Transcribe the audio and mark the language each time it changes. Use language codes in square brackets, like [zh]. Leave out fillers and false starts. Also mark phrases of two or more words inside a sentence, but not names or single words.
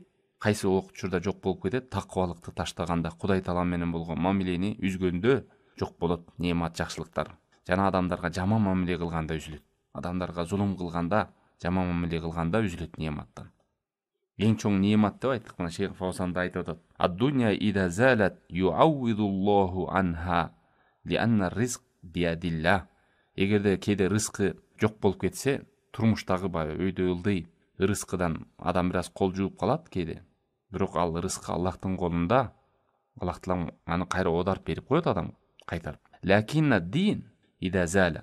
[ky] Кайсы учурда жок болуп кетет? Таквалыкты таштаганда, Кудай таала менен болгон мамилени үзгөндө жок болот немат, жакшылыктар. Жана адамдарга жаман мамиле кылганда үзүлөт. Адамдарга зулум кылганда, жаман мамиле кылганда үзүлөт нематтан. Эң чоң немат деп айттык. Мына Шейх Фаузан да айтып атат: [ar] "الدنيا إذا زالت يعوضها الله عنها لأن الرزق بيد الله." [ky] Эгерде кээде рызкы жок болуп кетсе, турмуштагы өйдө ылдый рызкыдан адам бир аз кол жууп калат кээде. Бирок ал рызкы Аллахтын колунда. Аллах таала аны кайра оодарып берип коет адамга, кайтарып. [ar] لكن الدين إذا زال.